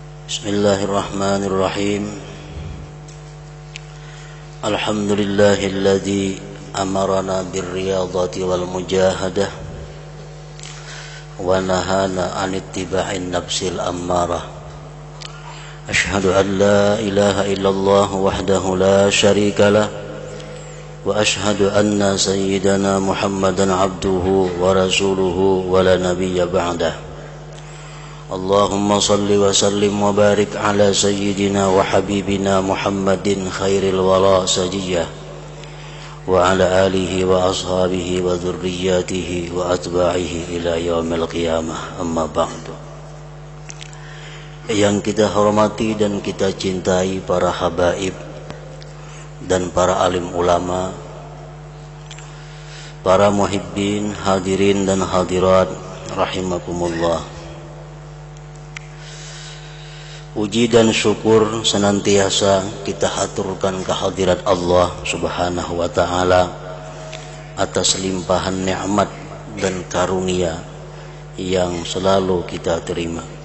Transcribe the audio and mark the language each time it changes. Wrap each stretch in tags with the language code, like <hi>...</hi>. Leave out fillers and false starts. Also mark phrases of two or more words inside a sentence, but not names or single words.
<ar>بسم الله الرحمن الرحيم. الحمد لله الذي أمرنا بالرياضة والمجاهدة ونهانا عن اتباع النفس الأمارة. أشهد أن لا إله إلا الله وحده لا شريك له وأشهد أن سيدنا محمدا عبده ورسوله ولا نبي بعده. اللهم صل وسلم وبارك على سيدنا وحبيبنا محمد خير الورى سجية وعلى آله وأصحابه وذريته وأتباعه إلى يوم القيامة، أما بعد.</ar> <id>Yang kita hormati dan kita cintai para habaib dan para alim ulama, para muhibbin, hadirin dan hadirat rahimakumullah. Puji dan syukur senantiasa kita haturkan kehadirat Allah</id> <ar>سبحانه وتعالى</ar> <id>atas limpahan nikmat dan karunia yang selalu kita terima.</id>